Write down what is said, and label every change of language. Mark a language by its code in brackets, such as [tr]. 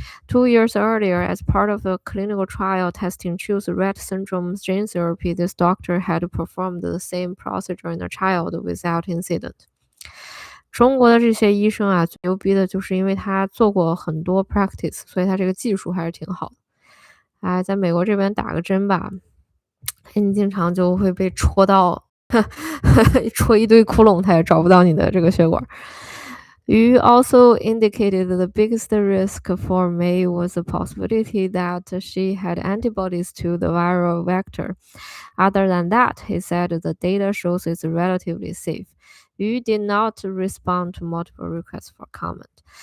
[en] 2 years earlier, as part of the clinical trial testing Chiu's Rett syndrome gene therapy, this doctor had performed the same procedure in a child without incident. [zh] 中国的这些医生啊，最牛逼的就是因为他做过很多 practice，所以他这个技术还是挺好的。在美国这边打个针吧，你经常就会被戳到戳一堆窟窿，他也找不到你的这个血管。 [en] Yu also indicated the biggest risk for May was the possibility that she had antibodies to the viral vector. Other than that, he said the data shows it's relatively safe. Yu did not respond to multiple requests for comment.